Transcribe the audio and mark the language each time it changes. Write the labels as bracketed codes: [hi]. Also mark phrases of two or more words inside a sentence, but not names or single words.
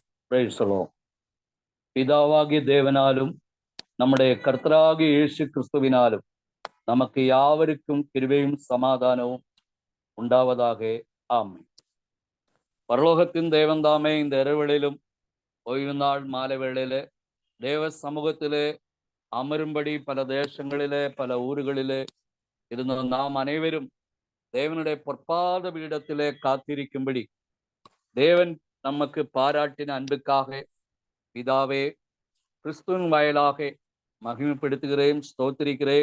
[en] Praise the Lord. [ta] பிதாவாகிய தேவனாலும் நம்முடைய கர்த்தராகிய யேசு கிறிஸ்துவினாலும் நமக்கு யாவருக்கும் கிருபையும் சமாதானமும் உண்டாவதாக ஆமென். பரலோகத்தின் தேவன் தாமே இந்த இரவுகளிலும் ஓய்வு நாள் மாலை வேளையிலே தேவ சமூகத்திலே அமரும்படி பல தேசங்களிலே பல ஊர்களிலே இருந்த நாம் அனைவரும் தேவனுடைய பொற்பாத பீடத்திலே காத்திருக்கும்படி தேவன் நமக்கு பாராட்டின அன்புக்காக பிதாவே கிறிஸ்துவின் வாயிலாக மகிமைப்படுத்துகிறேன், ஸ்தோத்திரிக்கிறேன்.